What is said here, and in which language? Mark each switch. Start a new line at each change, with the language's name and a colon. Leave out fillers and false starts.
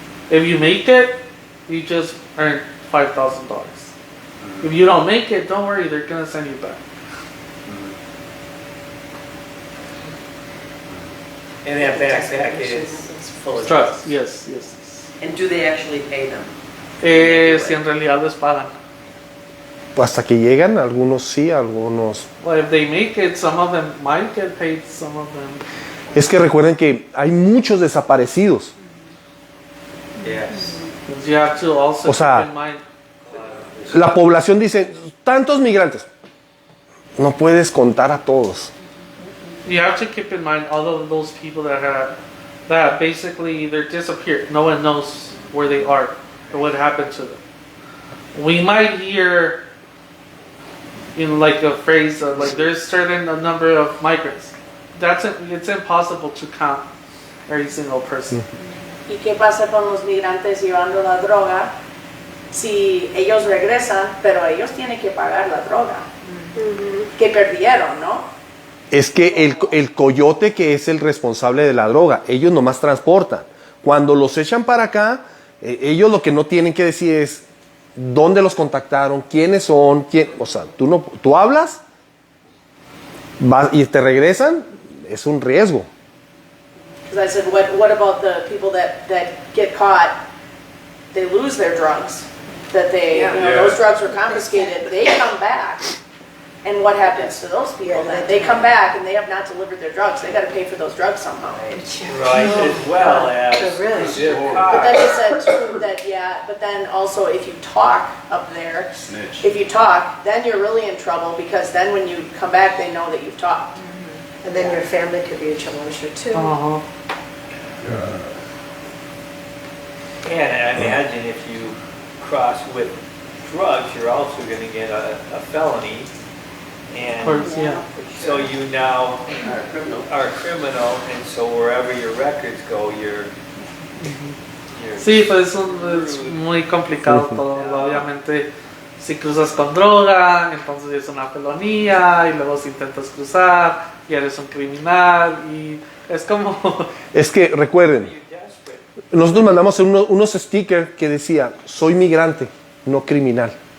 English: If you make it, you just earn $5,000. If you don't make it, don't worry, they're going to send you back. And that backpack is full of Drugs, yes. And do they actually pay them?
Spanish: Si en realidad les pagan. Hasta que llegan, algunos sí, algunos...
English: Well, if they make it, some of them might get paid, some of them...
Spanish: Es que recuerden que hay muchos desaparecidos.
English: Yes. You have to also
Spanish: O sea,
English: keep in mind...
Spanish: La población dice, tantos migrantes. No puedes contar a todos.
English: You have to keep in mind all of those people that basically they're disappeared. No one knows where they are or what happened to them. We might hear in like a phrase of like there's certain a number of migrants. It's impossible to count every single person.
Spanish: ¿Y qué pasa con los migrantes llevando la droga? Si ellos regresan, pero ellos tienen que pagar la droga que perdieron, ¿no? Es que el coyote que es el responsable de la droga, ellos nomás transportan. Cuando los echan para acá, ellos lo que no tienen que decir es dónde los contactaron, quiénes son, o sea, tú hablas vas, y te regresan, es un riesgo.
English: Because I said, what about the people that get caught, they lose their drugs, that those drugs were confiscated, they come back. And what happens to those people? They come back and they have not delivered their drugs. They got to pay for those drugs somehow. Right, as well as But then he said too that but then also if you talk up there, if you talk, then you're really in trouble because then when you come back, they know that you've talked. And then your family could be in trouble, I'm sure, too. Yeah, and I imagine if you cross with drugs, you're also going to get a felony. And Of course, yeah. so you now Are a criminal. are a criminal, and so wherever your records go, you're
Spanish: Sí, pues es muy complicado todo. Obviamente, si cruzas con droga, entonces es una felonía, y luego si intentas cruzar, y eres un criminal, y es como... Es que recuerden,
English: you're desperate.
Spanish: nosotros mandamos unos stickers que decía, soy migrante, no criminal.